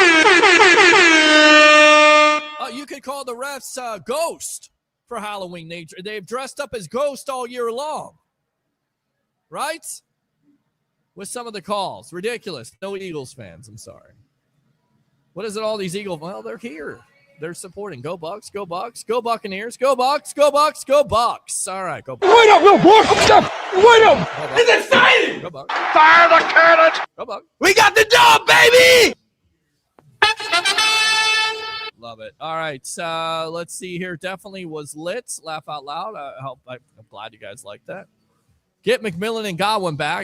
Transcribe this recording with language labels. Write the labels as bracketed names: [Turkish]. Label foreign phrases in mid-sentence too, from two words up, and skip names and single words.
[English] You could call the refs Ghost for Halloween. They've dressed up as Ghost all year long. Right? With some of the calls. Ridiculous. No Eagles fans. I'm sorry. What is it, all these Eagles? Well, they're here. They're supporting. Go Bucs, go Bucs, go Buccaneers, go Bucs, go Bucs, go Bucs. All right, go Bucs. Wait up, little boy! Wait up! It's exciting! Go Bucs. Fire the cannon! Go Bucs. We got the job, baby! Love it. All right, let's see here. Definitely was lit. Laugh out loud. I'm glad you guys like that. Get McMillan and Godwin back.